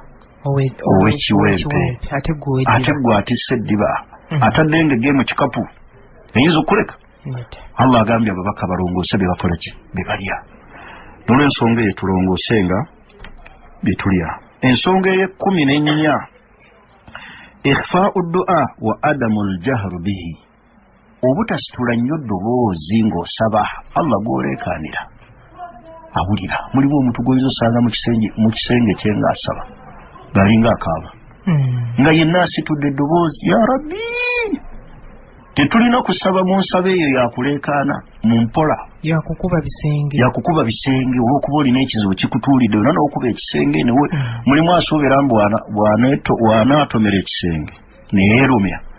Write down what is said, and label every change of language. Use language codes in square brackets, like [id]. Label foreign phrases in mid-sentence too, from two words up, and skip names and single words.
[lg] owekiwempe ate gwe atisse eddiba atadde engege mu kikapu eyinza okuleka Allah agambye ababaka balongoose bye bakola ki bye balya n'olw'ensonga eyo tulongoose nga bye tulya ensonga ey'14 [ar] إخفاء الدعاء وعدم الجهر به [lg] obutasitula nnyo ddoboozi ng'osaba Allah gw'oleekaanira awulira mulimu omuntu gw'oyinza osanga mu kisenge kye ng'asaba galinga akaaba nga yenna asitudde eddoboozi ya rabbi tetulina kusaba mu nsaba eyo yakuleekaana mu mpola yakukuba bisenge olw'okuba olina ekizibu kikutuulidde olina n'okuba ekisenge newe mulimu asuubira mbu bw'anaatomera ekisenge neyeerumya